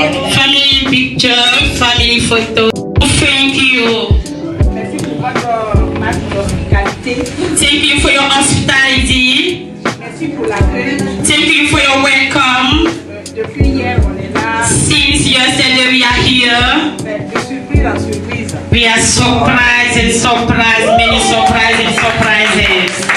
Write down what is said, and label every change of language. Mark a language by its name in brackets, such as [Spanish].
[English] Family picture, family photo. Thank you. [French] Merci pour votre marque d'hospitalité. [English] Thank you for your hospitality. [French] Merci pour l'accueil. [English] Thank you for your welcome. [French] Depuis hier, on est là. [English] Since yesterday we are here. [French] De surprise en surprise. [English] We are surprised and surprised, many surprises and surprises.